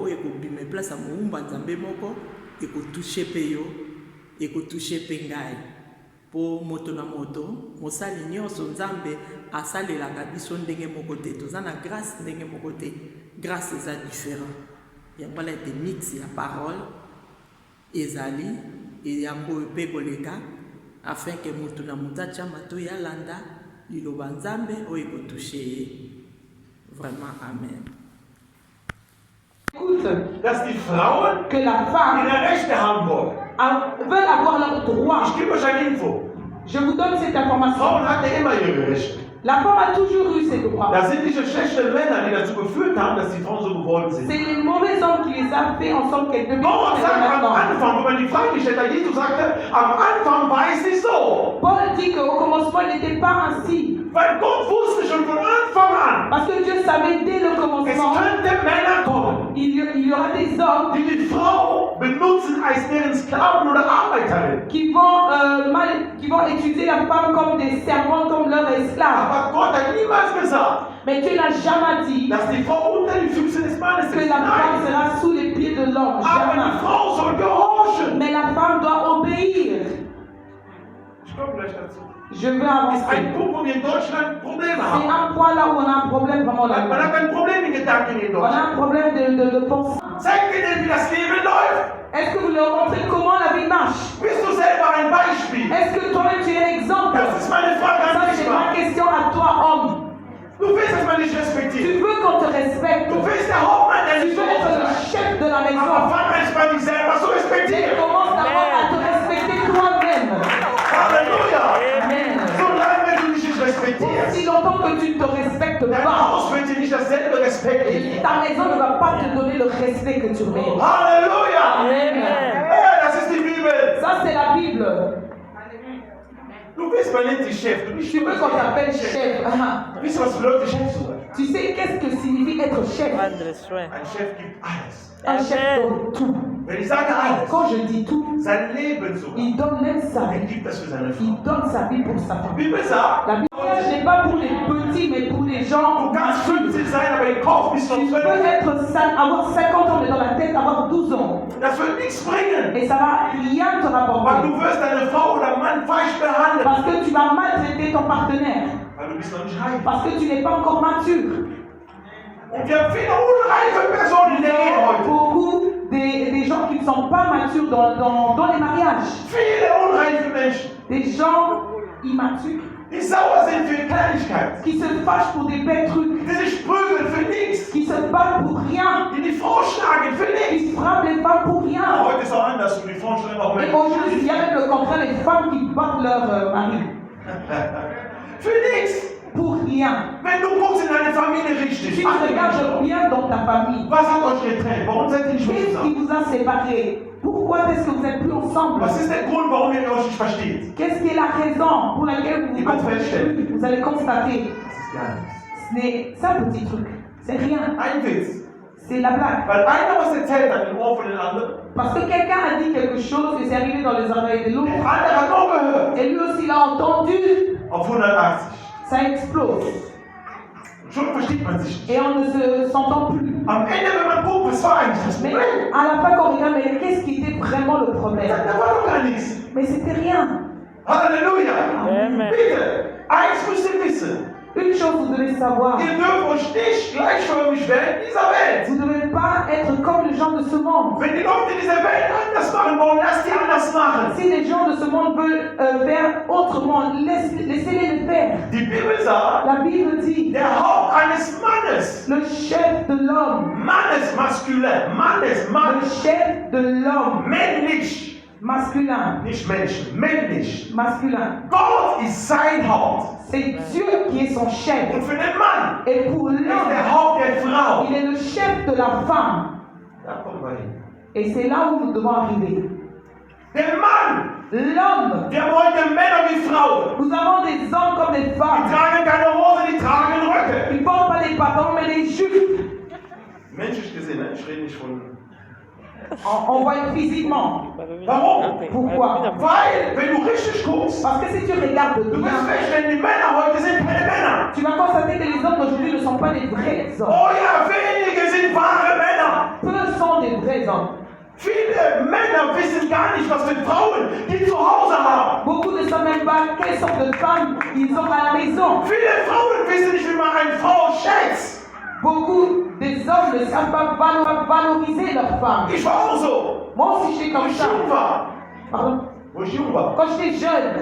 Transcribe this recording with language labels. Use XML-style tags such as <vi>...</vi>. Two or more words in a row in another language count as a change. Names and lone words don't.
<ln>oyo ekobima place ya moumba nzambe moko ekotouche pe yo ekotouche pe ngai po moto na moto mosali nyonso nzambe asalelaka biso ndenge moko te toza na grâce ndenge moko te grâce eza différent yango wana ete mix ya parole ezali yango pe koleka</ln> <fr>afin que</fr> <ln>mutu na mutu achama to yalanda liloba nzambe oyo ekotouche ye.</ln> <fr>Vraiment, amen. Écoute,</fr> <de>dass die Frauen</de> <fr>que la femme</fr> <de>ihre Rechte haben wollen.</de> <fr>veulent avoir leur droit.</fr> <de>Ich gebe euch eine Info.</de> <fr>Je vous donne cette information.</fr> <de>Frauen hatten immer ihre Rechte.</de> <fr>La femme a toujours eu ses droits.</fr> <de>Das sind diese schlechten Männer, die dazu geführt haben, dass die Frauen so geworden sind.</de> <fr>C'est les mauvais hommes qui les ont fait en sorte qu'elles deviennent</fr> <de>Paul sagt am</de> <fr>maintenant.</fr> <de>Anfang, wenn man die Frage stellt, da Jesus sagte, am Anfang war es nicht so.</de> <fr>Paul dit qu'au commencement, il n'était pas ainsi.</fr> <de>Weil Gott wusste schon von Anfang an,</de> <fr>Parce que Dieu savait dès le</fr> <de>es</de> <fr>commencement,</fr> <de>könnte Männer kommen,</de> <fr>il y aura des hommes</fr> <de>die Frau benutzen als deren Sklaven oder Arbeiterin.</de> <fr>qui vont utiliser la femme comme des servantes, comme leurs esclaves.</fr> <de>Aber Gott hat niemals gesagt,</de> <fr>Mais Dieu n'a jamais dit</fr> <de>dass die Frau unter die Füße des Mannes</de> <fr>que</fr> <de>ist.</de> <fr>la femme</fr> <de>Nein,</de> <fr>sera sous les pieds de l'homme.</fr> <de>aber die</de> <fr>Jamais.</fr> <de>Frau soll gehorchen.</de> <fr>Mais la femme doit obéir.</fr> <de>Ich komme gleich dazu.</de> <fr>Je veux</fr> <de>Das ist</de> <fr>avancer.</fr> <de>ein Punkt, wo wir in Deutschland Probleme</de> <fr>C'est</fr> <de>haben.</de> <fr>un point là où on a un problème vraiment</fr> <de>Man</de> <fr>là.</fr> <de>hat ein Problem in Gedanken in</de> <fr>On a</fr> <de>Deutschland.</de> <fr>un problème de pensée.</fr> <de>Zeig mir denn, wie das Leben läuft.</de> <fr>Est-ce que vous leur montrez comment la vie marche?</fr> <de>Bist du selber ein Beispiel?</de> <fr>Est-ce que toi-même tu es exemple?</fr> <de>Das ist meine Frage</de> <fr>Ça</fr> <de>an dich,</de> <fr>c'est ma</fr> <de>Mann.</de> <fr>question à toi, homme.</fr> <de>Du willst, dass man dich respektiert.</de> <fr>Tu veux qu'on te respecte.</fr> <de>Du willst der Hauptmann der</de> <fr>Tu veux être le</fr> <de>Liebe.</de> <fr>chef de la</fr> <de>Aber</de> <fr>maison.</fr> <de>fang erstmal dich selber zu</de> <fr>Mais</fr> <de>respektieren.</de> <fr>commence d'abord à te respecter toi-même.</fr> <de>Halleluja.</de> <fr>Amen.</fr> <de>Solange du dich nicht respektierst,</de> <fr>Si longtemps que tu ne te respectes</fr> <de>dein</de> <fr>pas,</fr> <de>Haus wird dir nicht dasselbe Respekt geben.</de> <fr>ta maison ne va pas te donner le respect que tu mérites.</fr> <de>Halleluja.</de> <fr>Amen.</fr> <de>Hey, das ist die Bibel.</de> <fr>Ça c'est la Bible.</fr> <de>Du bist mal nicht die Chef. Du bist</de> <fr>Tu veux qu'on t'appelle chef.</fr> <de>Wisst ihr, was bedeutet Chef zu sein?</de> <fr>Tu sais qu'est-ce que signifie être chef? Prendre soin.</fr> <de>Ein Chef gibt alles.</de> <fr>Un chef donne tout.</fr> <de>Wenn ich sage alles,</de> <fr>Quand je dis tout,</fr> <de>sein Leben sogar,</de> <fr>il donne même sa</fr> <de>er</de> <fr>vie.</fr> <de>gibt das für seine Frau.</de> <fr>Il donne sa vie pour sa</fr> <de>Die</de> <fr>famille.</fr> <de>Bibel sagt,</de> <fr>La Bible n'est pas pour les petits, mais pour les gens.</fr> <de>du kannst 50 sein, aber im Kopf bist du</de> <fr>Tu</fr> <de>noch</de> <fr>peux</fr> <de>12.</de> <fr>être avoir 50 ans, mais dans la tête avoir 12 ans.</fr> <de>Das wird nichts bringen,</de> <fr>Et ça va rien te</fr> <de>weil</de> <fr>rapporter.</fr> <de>du wirst deine Frau oder Mann falsch behandeln,</de> <fr>Parce que tu vas maltraiter ton partenaire.</fr> <de>weil du bist noch nicht reif.</de> <fr>Parce que tu n'es pas encore mature.</fr> <de>Und wir haben viele unreife Personen in der Ehe heute.</de> <fr>Beaucoup des gens qui ne sont pas matures dans les mariages.</fr> <de>Viele unreife Menschen,</de> <fr>Des gens immatures</fr> <de>die sauer sind für Kleinigkeiten,</de> <fr>qui se fâchent pour des bêtes trucs.</fr> <de>die sich prügeln für nichts,</de> <fr>Qui se battent pour rien.</fr> <de>die Frau schlagen für nichts.</de> <fr>Qui frappent les femmes pour rien.</fr> <de>Heute ist auch anders, die Frauen schlagen auch</de> <fr>Et</fr> <de>Männer.</de> <fr>aujourd'hui, il y a même le contraire, les femmes qui battent leur mari.</fr> <de>Für nichts.</de> <fr>Pour rien.</fr> <de>Wenn du guckst in deine Familie</de> <fr>Si</fr> <de>richtig,</de> <fr>tu regardes bien dans ta famille,</fr> <de>was hat euch getrennt? Warum seid ihr nicht mehr</de> <fr>qu'est-ce qui</fr> <de>zusammen?</de> <fr>vous a séparés? Pourquoi est-ce que vous n'êtes plus ensemble?</fr> <de>Was ist der Grund, warum ihr euch nicht versteht?</de> <fr>Qu'est-ce qui est la raison pour laquelle vous Il vous va te comprenez faire chier. plus? Vous allez constater,</fr> <de>Das ist gar nichts.</de> <fr>c'est un petit truc, c'est rien,</fr> <de>Ein Witz.</de> <fr>c'est la blague.</fr> <de>Weil einer was erzählt an den Ohr von den anderen,</de> <fr>Parce que quelqu'un a dit quelque chose et c'est arrivé dans les oreilles de</fr> <de>der</de> <fr>l'autre,</fr> <de>andere hat auch gehört.</de> <fr>et lui aussi l'a entendu,</fr> <de>Auf 180.</de> <fr>ça explose.</fr> <de>Schon versteht man sich nicht.</de> <fr>Et on ne s'entend plus.</fr> <de>Am Ende, wenn man guckt, was war eigentlich das</de> <fr>Mais</fr> <de>Problem?</de> <fr>à la fin, quand on regarde, mais qu'est-ce qui était vraiment le problème?</fr> <de>Da war doch gar nichts.</de> <fr>Mais c'était rien.</fr> <de>Halleluja.</de> <fr>Amen.</fr> <de>Bitte, eins müsst ihr wissen.</de> <fr>Une chose, vous devez savoir,</fr> <de>Ihr dürft euch nicht gleichförmig werden in dieser Welt.</de> <fr>vous ne devez pas être comme les gens de ce monde.</fr> <de>Wenn die Leute in dieser Welt anders machen wollen, lasst die anders machen.</de> <fr>Si les gens de ce monde veulent faire autrement, laissez-les le faire.</fr> <de>Die Bibel sagt,</de> <fr>La Bible dit,</fr> <de>der Haupt eines Mannes,</de> <fr>le chef de l'homme,</fr> <de>Mannes maskulin, Mannes, Mann,</de> <fr>le chef de l'homme,</fr> <de>männlich,</de> <fr>masculin,</fr> <de>nicht Menschen, männlich.</de> <fr>masculin.</fr> <de>Gott ist sein Haupt.</de> <fr>C'est Dieu qui est son chef.</fr> <de>Und für den Mann</de> <fr>Et pour</fr> <de>ist</de> <fr>l'homme,</fr> <de>der Haupt der Frau.</de> <fr>il est le chef de la femme.</fr> <de>Da kommen wir hin.</de> <fr>Et c'est là où nous devons arriver.</fr> <de>Der Mann,</de> <fr>L'homme,</fr> <de>wir haben heute Männer wie Frauen.</de> <fr>nous avons des hommes comme des</fr> <de>Die</de> <fr>femmes.</fr> <de>tragen keine Hose, die tragen Röcke.</de> <fr>Ils ne portent pas des pantalons, mais des jupes.</fr> <de>Menschlich gesehen, ne? Ich rede nicht von...</de> <fr>On voit physiquement.</fr> <de>Warum?</de> <fr>Pourquoi?</fr> <de>Weil, wenn du richtig guckst,</de> <fr>Parce que si tu regardes</fr> <de>du wirst</de> <fr>bien,</fr> <de>feststellen, die Männer heute sind keine Männer.</de> <fr>tu vas constater que les hommes d'aujourd'hui ne sont pas des vrais hommes.</fr> <de>Oh ja, wenige sind wahre Männer.</de> <fr>Peu sont des vrais hommes.</fr> <de>Viele Männer wissen gar nicht, was mit Frauen, die zu Hause haben.</de> <fr>Beaucoup ne savent même pas quelle sorte de femmes ils ont à la maison.</fr> <de>Viele Frauen wissen nicht, wie man eine Frau schätzt.</de> <fr>Beaucoup des hommes ne savent pas valoriser leurs femmes.</fr> <de>Ich war auch so,</de> <fr>Moi aussi, je suis</fr> <de>wo</de> <fr>comme</fr> <de>ich</de> <fr>ça.</fr> <de>jung war.</de> <fr>Pardon?</fr> <de>wo ich jung war.</de> <fr>quand j'étais jeune.</fr>